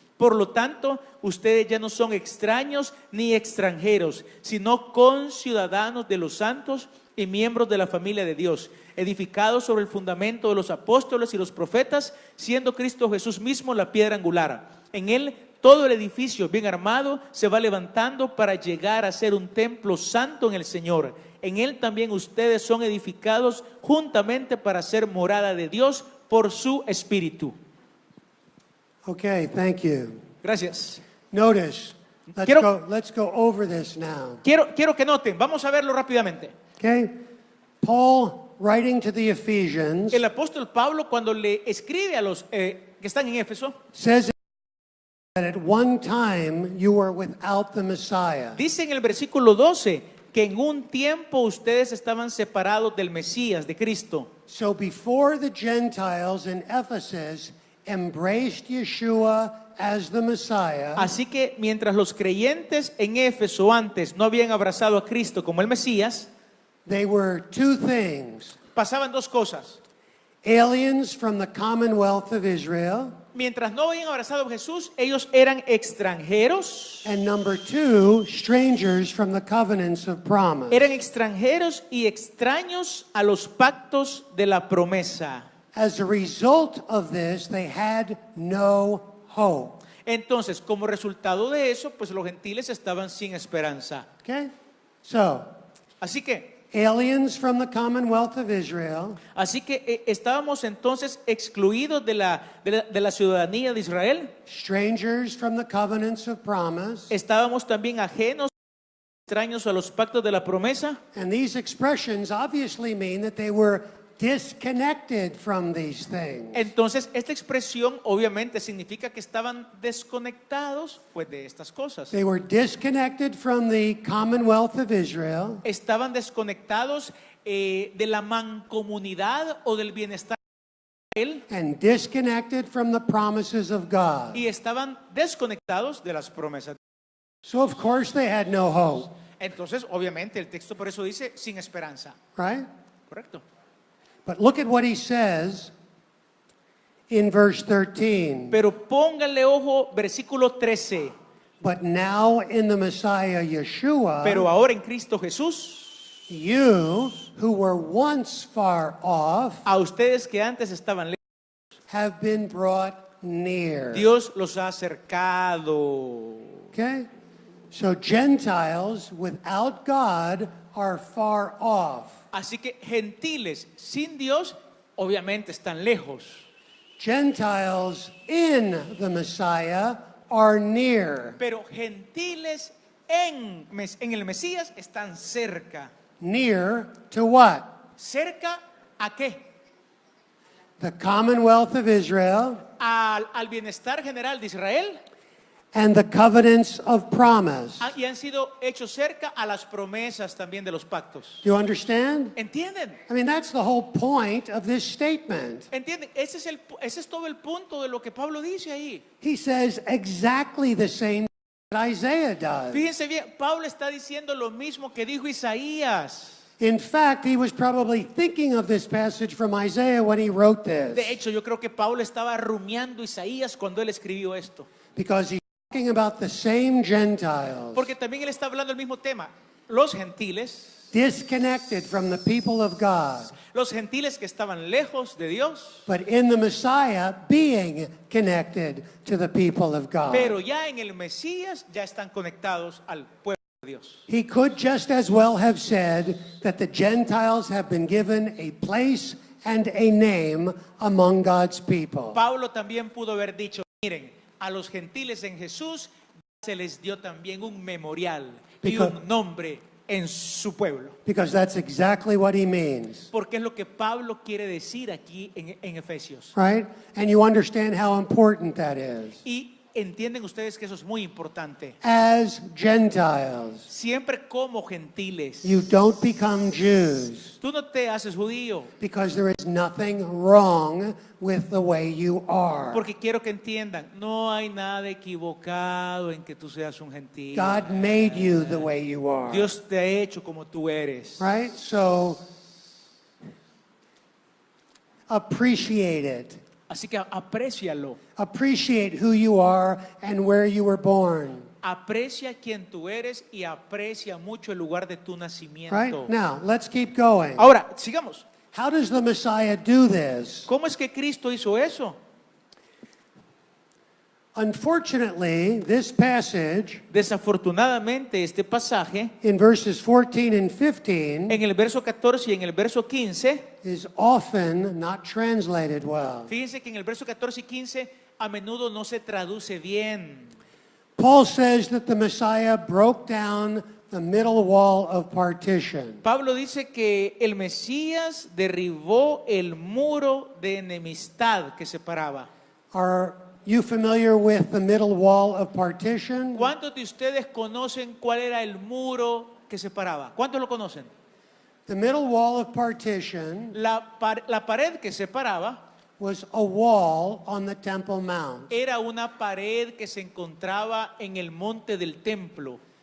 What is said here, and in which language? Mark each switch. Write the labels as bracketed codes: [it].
[es] Por lo tanto, ustedes ya no son extraños ni extranjeros, sino conciudadanos de los santos y miembros de la familia de Dios, edificados sobre el fundamento de los apóstoles y los profetas, siendo Cristo Jesús mismo la piedra angular. En él todo el edificio bien armado se va levantando para llegar a ser un templo santo en el Señor. En él también ustedes son edificados juntamente para ser morada de Dios por su Espíritu. [en] Okay, thank you. [es] Gracias. [en] Notice, let's go over this now. [es] Quiero que noten, vamos a verlo rápidamente. [en] Okay? Paul, writing to the Ephesians, [es] El apóstol Pablo, cuando le escribe a los que están en Éfeso, [en] says that at one time you were without the Messiah. [es] dice en el versículo 12 que en un tiempo ustedes estaban separados del Mesías, de Cristo. [en] So before the Gentiles in Ephesus embraced Yeshua as the Messiah, [es] Así que mientras los creyentes en Éfeso antes no habían abrazado a Cristo como el Mesías, [en] they were two things: [es] pasaban dos cosas. [en] aliens from the commonwealth of Israel, [es] Mientras no habían abrazado a Jesús, ellos eran extranjeros. [en] and number two, strangers from the covenants of promise. [es] Eran extranjeros y extraños a los pactos de la promesa. [en] As a result of this, they had no hope. [es] Entonces, como resultado de eso, pues los gentiles estaban sin esperanza. [en] Okay? So, [es] Así que [en] aliens from the commonwealth of Israel, [es] estábamos entonces excluidos de la ciudadanía de Israel. [en] strangers from the covenants of promise. [es] Estábamos también ajenos, extraños a los pactos de la promesa. [en] And these expressions obviously mean that they were disconnected from these things. [es] Entonces, esta expresión obviamente significa que estaban desconectados pues de estas cosas. [en] They were disconnected from the commonwealth of Israel [es] Estaban desconectados de la mancomunidad o del bienestar de Israel [en] and disconnected from the promises of God. [es] y estaban desconectados de las promesas. [en] So of course they had no hope, [es] Entonces, obviamente, el texto por eso dice sin esperanza. [en] right? [es] Correcto. [en] But look at what he says in verse 13. [es] Pero pónganle ojo, versículo 13. [en] But now in the Messiah Yeshua, [es] Pero ahora en Cristo Jesús, [en] you who were once far off [es] a ustedes que antes estaban lejos, [en] have been brought near. [es] Dios los ha acercado. [en] Okay? So Gentiles without God are far off. [es] Así que gentiles sin Dios, obviamente están lejos. [en] Gentiles in the Messiah are near. [es] Pero gentiles en el Mesías están cerca. [en] Near to what? [es] ¿Cerca a qué? [en] The commonwealth of Israel [es] Al bienestar general de Israel. [en] and the covenants of promise. [es] Y han sido hechos cerca a las promesas también de los pactos. [en] Do you understand? [es] ¿Entienden? [en] I mean, that's the whole point of this statement. [es] ¿Entienden? Ese es todo el punto de lo que Pablo dice ahí. [en] He says exactly the same that Isaiah does. [es] Fíjense bien, Pablo está diciendo lo mismo que dijo Isaías. [en] In fact, he was probably thinking of this passage from Isaiah when he wrote [es] De [en] this, [es] hecho, yo creo que Pablo estaba rumiando Isaías cuando él escribió esto. [en] because he's talking about the same Gentiles [es] Porque también él está hablando del mismo tema. Los gentiles, [en] disconnected from the people of God, [es] los gentiles que estaban lejos de Dios, [en] but in the Messiah being connected to the people of God. [es] pero ya en el Mesías ya están conectados al pueblo de Dios. [en] He could just as well have said that the Gentiles have been given a place and a name among God's people. [es] Pablo también pudo haber dicho, miren, a los gentiles en Jesús se les dio también un memorial y un nombre en su pueblo. [en] Because that's exactly what he means, [es] Porque es lo que Pablo quiere decir aquí en Efesios. [en] right? And you understand how important that is. [es] Y entienden ustedes que eso es muy importante. [en] As Gentiles, [es] Siempre como gentiles. [en] you don't become Jews [es] Tú no te haces judío. [en] because there is nothing wrong with the way you are. [es] Porque quiero que entiendan, no hay nada equivocado en que tú seas un gentil. [en] God made you the way you are, [es] Dios te ha hecho como tú eres. [en] right? So appreciate it. [es] Así que aprécialo. [en] Appreciate who you are and where you were born. [es] Aprecia quien tú eres y aprecia mucho el lugar de tu nacimiento. [en] Right? Now, let's keep going. [es] Ahora, sigamos. [en] How does the Messiah do this? [es] ¿Cómo es que Cristo hizo eso? [en] Unfortunately, this passage [es] Desafortunadamente, este pasaje, [en] in verses 14 and 15 [es] en el verso 14 y en el verso 15, [en] is often not translated well. [es] fíjense que en el verso 14 y 15 a menudo no se traduce bien. [en] Paul says that the Messiah broke down the middle wall of partition. [es] Pablo dice que el Mesías derribó el muro de enemistad que separaba. [en] Are you familiar with the middle wall of partition? [es] ¿Cuántos de ustedes conocen cuál era el muro que separaba? ¿Cuántos lo conocen? [en] The middle wall of partition [es] La pared que separaba [en] was a wall on the Temple Mount. [es] era una pared que se encontraba en el monte del templo.